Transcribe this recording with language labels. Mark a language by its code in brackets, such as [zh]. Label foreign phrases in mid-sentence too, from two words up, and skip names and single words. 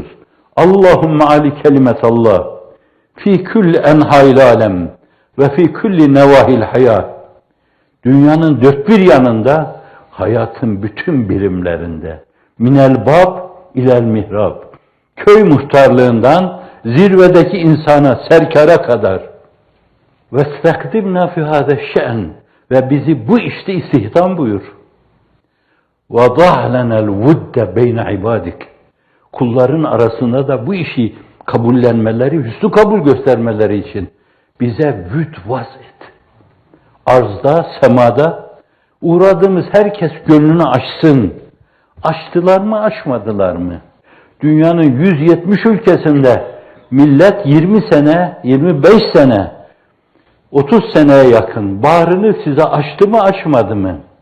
[ar] اللهم أعل كلمة الله. في كل أنحاء العالم وفي كل نواحي الحياة. [tr] Dünyanın dört bir yanında, hayatın bütün birimlerinde. [ar] من الباب إلى المحراب. [tr] Köy muhtarlığından zirvedeki insana, serkara kadar. [ar] وَاسْتَقْدِمْنَا فِي هَذَا الشَّأْنِ [tr] Ve bizi bu işte istihdam buyur. [ar] وَضَعْ لَنَا الْوُدَّ بَيْنَ عِبَادِكَ [tr] Kulların arasında da bu işi kabullenmeleri, hüsnü kabul göstermeleri için bize vüd vaz et. Arzda, semada uğradığımız herkes gönlünü açsın. Açtılar mı, açmadılar mı? Dünyanın 170 ülkesinde millet 20 sene, 25 sene, 30 seneye yakın bağrını size açtı mı, açmadı mı?